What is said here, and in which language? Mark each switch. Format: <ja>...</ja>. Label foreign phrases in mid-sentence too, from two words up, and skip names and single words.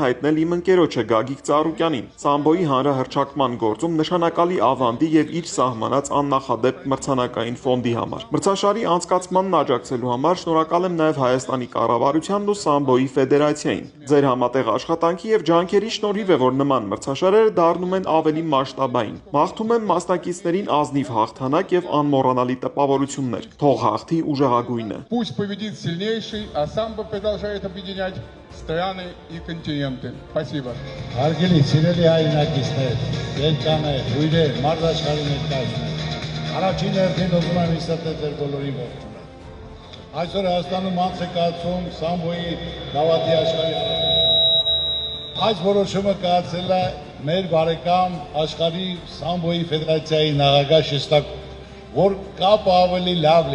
<hy>հայտնել իմ ընկերոջը Գագիկ Ծառուկյանին, Սամբոյի հանրահռչակման գործում նշանակալի ավանդի եւ իր սահմանած աննախադեպ մրցանակային ֆոնդի համար։ Մրցաշարի անցկացմանն աջակցելու համար շնորհակալ եմ նաև Հայաստանի կառավարությանն ու Սամբոյի ֆեդերացիային։ Ձեր համատեղ աշխատանքի եւ ջանքերի շնորհիվ է, որ նման մրցաշարերը դառնում են ավելի մասշտաբային։ Մաղթում եմ մասնակիցներին ազնիվ հաղթանակ եւ անմոռանալի տպավորություններ։ Թող հաղթի ուժեղագույնը։</hy> <ru>Пусть победит сильнейший, а самбо продолжает объединять страны и континенты. Спасибо.</ru> <hy>Հարգելի սիրելի հայրենակիցներ, ելկաներ, հյուրեր, մարզաշխարհի ներկայացներ։ Առաջին հերթին ուզում եմ իստել ձեր բոլորի ողջունել։ Այսօր Հայաստանում անց է կացվում Սամբոյի գավաթի աշխարհի արարողությունը։ Այս որոշումը կայացել է մեր բարեկամ աշխարհի Սամբոյի ֆեդերացիայի նախագահ Շեստակով, որ կապը ավելի լավ</hy>